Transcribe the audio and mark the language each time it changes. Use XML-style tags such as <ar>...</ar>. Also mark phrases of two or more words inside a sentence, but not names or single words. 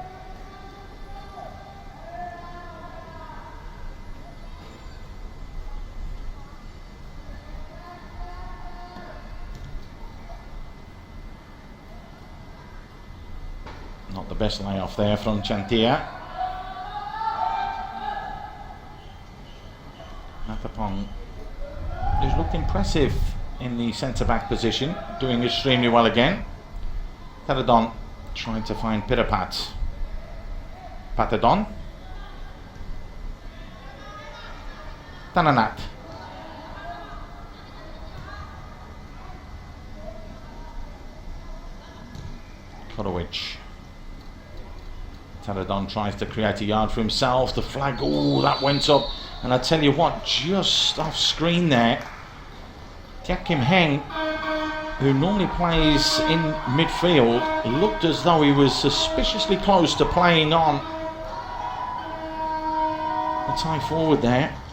<en>the best layoff there from Chantia. Uttapong, who's looked impressive in the centre-back position, doing extremely well again. Taradon trying to find Pitapat. Patadon. Tananat. Korovic. Taradon tries to create a yard for himself. The flag, oh, that went up. And I tell you what, just off screen there, Kim Heng, who normally plays in midfield, looked as though he was suspiciously close to playing on the tie forward there.</en>